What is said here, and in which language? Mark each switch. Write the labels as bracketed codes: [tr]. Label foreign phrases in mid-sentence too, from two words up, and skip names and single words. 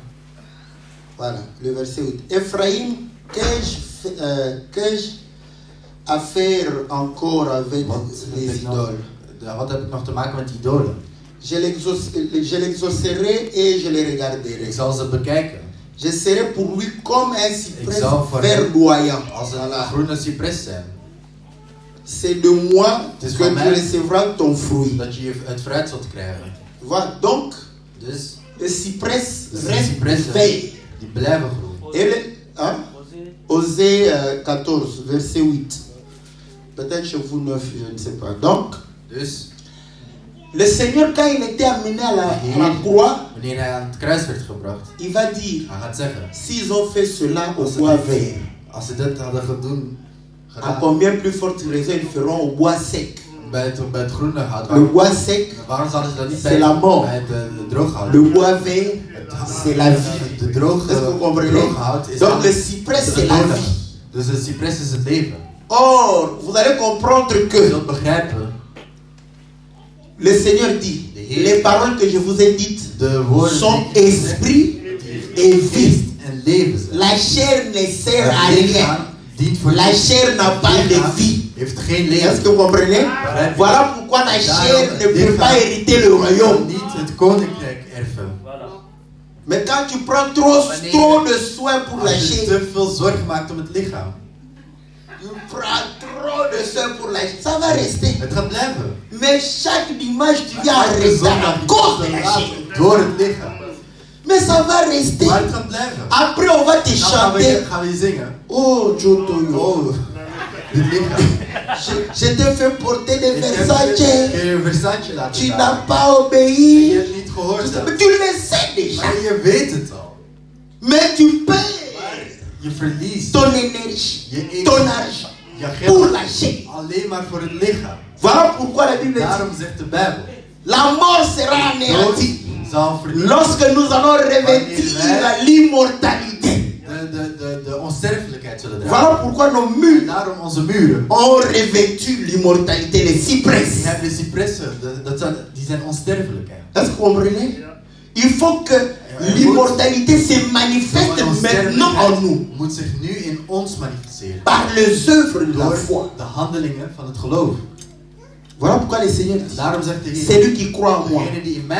[fr] Voilà, le verset 8. Ephraïm, qu'ai-je à faire encore avec les idoles? [nl] Wat heb ik nog te maken met idolen? [fr] Je l'exaucerai et je les regarderai. [nl] Ik zal ze bekijken. [fr] Je serai pour lui comme un cyprès [nl] Ik zal voor [fr] verdoyant. [nl] Als een [fr] Voilà. [nl] groene cipres zijn. [fr] C'est de moi [nl] Het is [fr] que [nl] van [fr] tu [nl] mij [fr] recevras ton fruit. [nl] dat je het fruit zult krijgen. [fr] Voilà, donc [nl] Dus [fr] le cyprès [nl] de [fr] reste [nl] cipressen [fr] vert. [nl] die blijven groen. [fr] Et hein? Osée 14, verset 8. Peut-être chez vous 9, je ne sais pas. Donc, [nl] Dus [fr] le Seigneur, quand il était amené à la croix, [nl] wanneer hij aan het kruis werd gebracht, [fr] il va dire, [nl] hij gaat zeggen, [fr] s'ils ont fait cela au bois vert, [nl] als ze dit hadden [fr] à [nl] gedaan [fr] combien plus forte raison ils feront au bois sec? [nl] bij het groene hout, [fr] Le bois sec, [nl] waarom zouden ze dat niet [fr] c'est [nl] bij [fr] la mort. [nl] het droog hout? [fr] Le bois vert, c'est la vie. [nl] De droge [fr] Est-ce que vous comprenez? [nl] hout is [fr] Donc le cyprès, c'est la vie. [nl] Dus de cipres is het leven. [fr] Or, vous allez comprendre [nl] Je [fr] que [nl] zult begrijpen, [fr] le Seigneur dit, les paroles que je vous ai dites [nl] de woorden [fr] sont [nl] die ik zeg, [fr] esprit et vie. [nl] en leven zijn. [fr] La chair ne sert à [nl] Het [fr] rien. [nl] lichaam dient voor [fr] La [nl] niets. [fr] chair n'a pas [nl] Het [fr] de [nl] lichaam [fr] vie. [nl] heeft geen [fr] Est-ce [nl] leven. [fr] que vous comprenez? Voilà pourquoi la chair ne peut pas hériter le royaume. [nl] Niet het koninkrijk erven. [fr] Mais quand tu prends trop de soin pour la [nl] Als je [fr] chair, [nl] te veel zorg maakt om het lichaam, [fr] tu prends trop de soin pour la chair, ça va rester. [nl] het gaat blijven. [fr] Mais chaque dimanche, tu viens [nl] Elke [fr] arrêter [nl] zondag [fr] à cause de la [nl] laat [fr] chair. [nl] door het lichaam. [fr] Mais ça va rester. [nl] Maar het gaat blijven. [fr] Après, on va te [nl] Dan [fr] chanter. [nl] gaan we zingen. Oh, Jotoyo. Oh, dit lichaam. [fr] Je t'ai fait porter des [nl] Ik heb [fr] Versace. [nl] je Versace laten [fr] Tu [nl] staan. [fr] n'as pas [nl] Je [fr] obéi. [nl] hebt niet gehoord. [fr] Mais tu le sais déjà. [nl] Maar je weet het al. [fr] Mais tu perds [nl] Je verliest [fr] ton énergie, [nl] je [fr] ton [nl] energie, [fr] argent [nl] je [fr] pour [nl] geld [fr] la chair. [nl] alleen maar voor het lichaam. [fr] Voilà pourquoi la Bible dit [nl] Daarom zegt de Bijbel, [fr] la mort sera [nl] dood [fr] anéantie [nl] zal vernietigd. [fr] lorsque nous allons revêtir l'immortalité. [nl] De onsterfelijkheid zullen dragen. [fr] Voilà pourquoi nos [nl] En [fr] murs [nl] daarom onze muren. [fr] ont revêtu l'immortalité, les cyprès. [nl] Die hebben de cipressen, die zijn onsterfelijkheid. [fr] Est-ce que vous comprenez? Il faut que l'immortalité se manifeste maintenant en nous [nl] moet zich nu in ons manifesteren. [fr] par les œuvres de la [nl] Door [fr] foi. [nl] de handelingen van het geloof. [fr] Voilà pourquoi le Seigneur dit, [nl] Daarom zegt de Heer, [fr] celui qui croit en moi [nl] degene die in mij